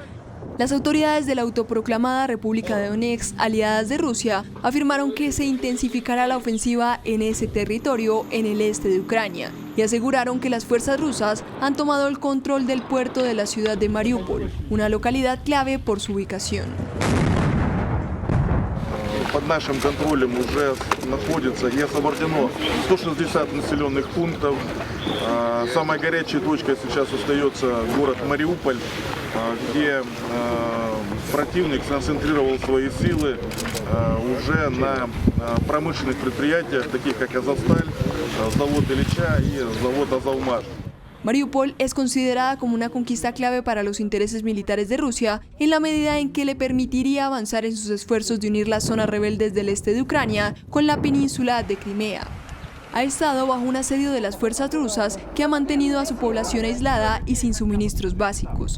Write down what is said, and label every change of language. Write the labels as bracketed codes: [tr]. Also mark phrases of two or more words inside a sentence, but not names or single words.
[es] Las autoridades de la autoproclamada República de Donetsk, aliadas de Rusia, afirmaron que se intensificará la ofensiva en ese territorio en el este de Ucrania y aseguraron que las fuerzas rusas han tomado el control del puerto de la ciudad de Mariupol, una localidad clave por su ubicación. [ru] Под нашим контролем уже находится и освобождено 160 населенных пунктов. Самой горячей точкой сейчас остается город Мариуполь, где противник сконцентрировал свои силы уже на промышленных предприятиях, таких как Азовсталь, завод Ильича и завод Азовмаш. [es] Mariupol es considerada como una conquista clave para los intereses militares de Rusia en la medida en que le permitiría avanzar en sus esfuerzos de unir las zonas rebeldes del este de Ucrania con la península de Crimea. Ha estado bajo un asedio de las fuerzas rusas que ha mantenido a su población aislada y sin suministros básicos.